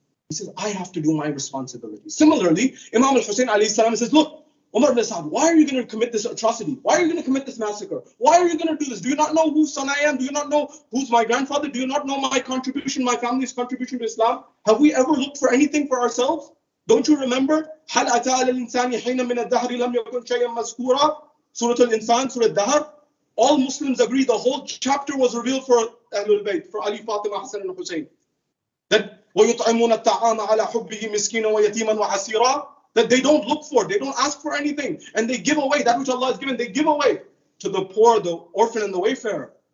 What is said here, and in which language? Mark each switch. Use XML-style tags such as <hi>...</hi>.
<en>He says, I have to do my responsibility. Similarly, Imam al-Hussein alayhi salam says, look, Umar ibn Sa'ad, why are you going to commit this atrocity? Why are you going to commit this massacre? Why are you going to do this? Do you not know whose son I am? Do you not know who's my grandfather? Do you not know my contribution, my family's contribution to Islam? Have we ever looked for anything for ourselves? Don't you remember?</en> <ar>هَلْ أَتَى عَلَى الْإِنسَانِ حِينٌ مِنَ الدَّهْرِ لَمْ يَكُنْ شَيْئًا مَذْكُورًا Surah Al-Insan, Surah Al-Dahr.</ar> <en>All Muslims agree the whole chapter was revealed for Ahlul Bayt, for Ali, Fatima, Hassan and Hussein. That</en> <ar>وَيُطْعِمُونَ الطَّعَامَ عَلَى حُبِّهِ مِسْكِينًا وَيَتِيمًا وَعَسِيرًا</ar> <en>That they don't look for, they don't ask for anything, and they give away that which Allah has given, they give away to the poor, the orphan, and the wayfarer.</en>